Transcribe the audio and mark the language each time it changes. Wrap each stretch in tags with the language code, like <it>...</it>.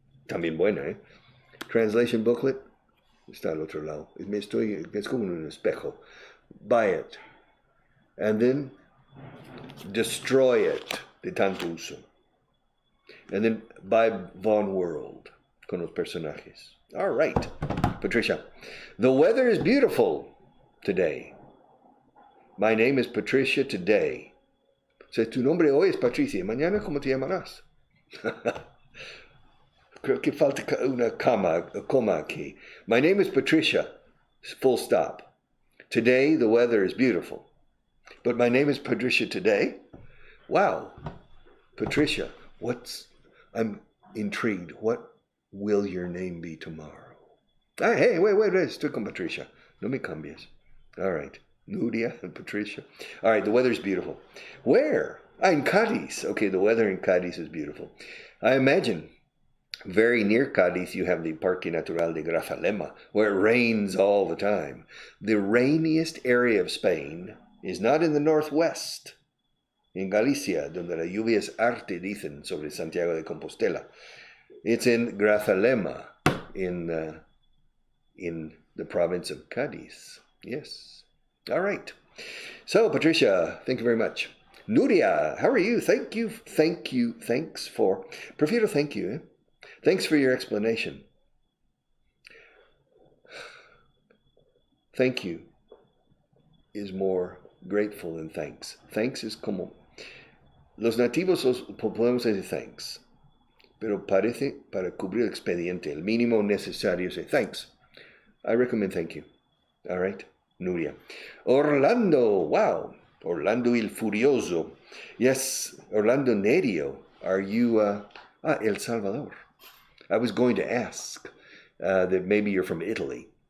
<es>También buena, Translation Booklet. Está al otro lado. Es como un espejo.</es> <en>Buy it. And then destroy it</en> <es>de tanto uso.</es> <en>And then buy Von World</en> <es>con los personajes.</es> <en>All right, Patricia. The weather is beautiful today. My name is Patricia today.</en> <es>O sea, tu nombre hoy es Patricia. Mañana, ¿cómo te llamarás? Creo que falta una coma aquí.</es> <en>My name is Patricia, full stop. Today the weather is beautiful. But my name is Patricia today? Wow. Patricia, I'm intrigued. What will your name be tomorrow? Hey, wait,</en> <es>estoy con Patricia. No me cambies.</es> <en>All right. Nuria and Patricia. All right, the weather's beautiful. Where? In Cadiz. Okay, the weather in Cadiz is beautiful. I imagine very near Cadiz, you have the Parque Natural de Grazalema, where it rains all the time. The rainiest area of Spain is not in the northwest, in Galicia,</en> <es>donde la lluvia es arte, dicen,</es> <en>sobre Santiago de Compostela. It's in Grazalema, in the province of Cadiz. Yes. All right. So, Patricia, thank you very much. Nuria, how are you? Thanks for, prefiero thank you, Thanks for your explanation. Thank you is more grateful than thanks. Thanks is como...</en> <es>Los nativos podemos decir thanks, pero parece para cubrir el expediente, el mínimo necesario,</es> <en>say thanks. I recommend thank you. All right, Nuria. Orlando, wow. Orlando il Furioso. Yes, Orlando Nerio. Are you El Salvador? I was going to ask that maybe you're from Italy.</en>